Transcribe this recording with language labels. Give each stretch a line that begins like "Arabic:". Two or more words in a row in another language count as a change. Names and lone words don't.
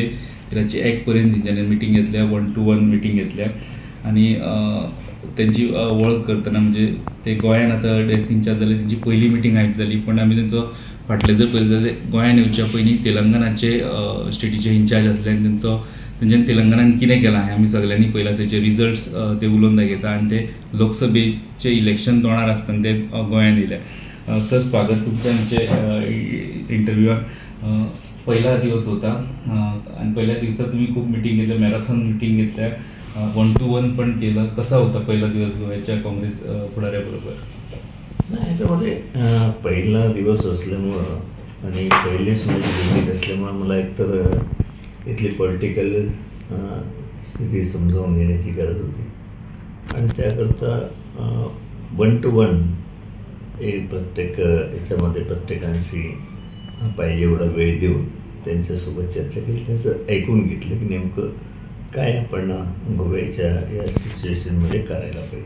Konkani: रातचे 1 पर्यंत तेंच्यांनी मिटींग घेतल्या, 1 to 1 मिटींग घेतल्या आणि त्यांची वळख करतना म्हणजे ते गोंयान आतां डेस्क इंचार्ज जाले त्यांची पहिली मिटींग आयज जाली. पण आमी तेंचो फाटले जर पळयलें जाल्यार गोंयान येवच्या पयलीं तेलंगणाचे स्टेटीचे इंचार्ज आसले आनी तेंच्यांनी तेलंगणान कितें केलां हें आमी सगळ्यांनी पळयलां. तेचे रिजल्ट्स ते उलोवन दाखयता आनी ते लोकसभेचे इलेक्शन तोंडार आसतना ते गोंयान येयले. सर, स्वागत तुमच्या आमचे इंटरव्यूआन.
Marathi: पहिला दिवस होता आणि पहिल्या दिवसात तुम्ही खूप मिटींग घेतल्या, मॅरेथॉन मिटींग घेतल्या, 1 to 1 पण केलं. कसा होता पहिला दिवस गोव्याच्या काँग्रेस पुढाऱ्याबरोबर? नाही, याच्यामध्ये पहिला दिवस असल्यामुळं आणि पहिलीच माझी भेट असल्यामुळं मला एकतर इथली पॉलिटिकल स्थिती समजावून घेण्याची गरज होती आणि त्याकरता 1 to 1 हे प्रत्येक याच्यामध्ये प्रत्येकांशी पाहिजे एवढा वेळ देऊन त्यांच्यासोबत चर्चा केली, त्याचं ऐकून घेतलं की नेमकं काय आपण गोव्याच्या या सिच्युएशनमध्ये करायला पाहिजे.